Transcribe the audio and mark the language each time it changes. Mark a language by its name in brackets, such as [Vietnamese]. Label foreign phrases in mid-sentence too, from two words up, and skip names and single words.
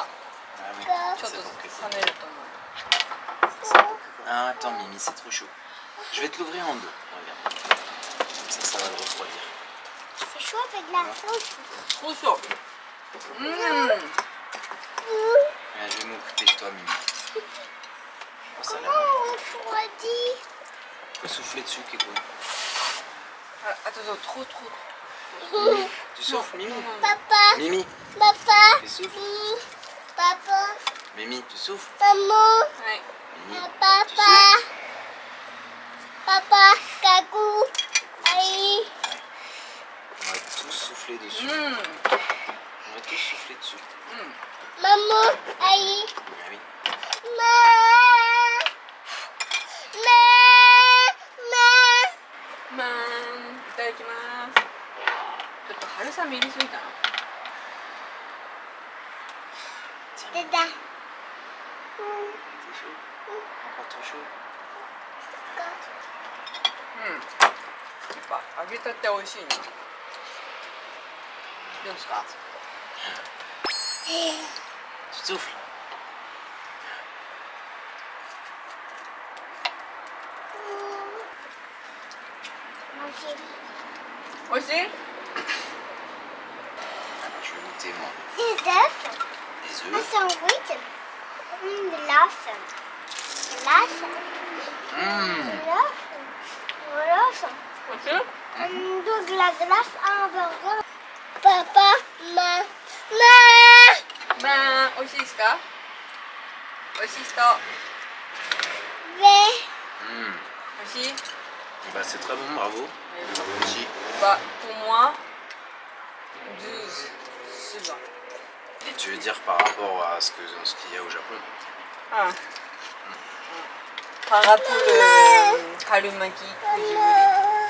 [French] Ah oui, [Japanese] ちょっ [French] c'est [Japanese] と [French] bon, ok. [Japanese] 冷めると思う。 [French] Ah, attends, Mimi, c'est trop chaud. Je vais te l'ouvrir en deux. Regarde. Comme ça va le refroidir. C'est chaud avec de la sauce. [Japanese] そうそう。 [French] Ah, je vais m'occuper de toi, Mimi. Oh, ça a l'air Oh, bon. on refroidit. Tu peux souffler dessus, Keko. あ、attends, trop. Tu souffles, Mimi? Papa, Mimi, papa, tu souffles? papa, Mimi, tu souffles? maman, [Japanese] はい。 [French] Mimi, tu papa, souffles? papa, cagou, aïe. On va tous souffler dessus. [Japanese] うん。 [French] On va tous souffler dessus. Maman, aïe. Ah oui. [Japanese] まーん、いただきます。ちょっと春雨入れすぎたな。 Dada. [French] C'est chaud? Encore trop chaud? [Japanese] うん。やっぱ揚げたて美味しいな。どうですか？ [French] Tu souffles? Manger [Japanese] 美味しい？ [French] Alors, je vais goûter, moi. des œufs, Des un œufs. sandwich, une glace, glace, Mmh. glace, [Japanese] 美味しい？ [French] de la glace, un burger. Papa, ma, [Japanese] まあ美味しいですか？美味しい人。 ve, Mmh. 美味しい？ [French] Bah, c'est très bon, bravo. Aussi. Bah pour moi 12 c'est bon. Tu veux dire par rapport à ce qu'il y a au Japon? Ah. Par rapport au harumaki que je voulais.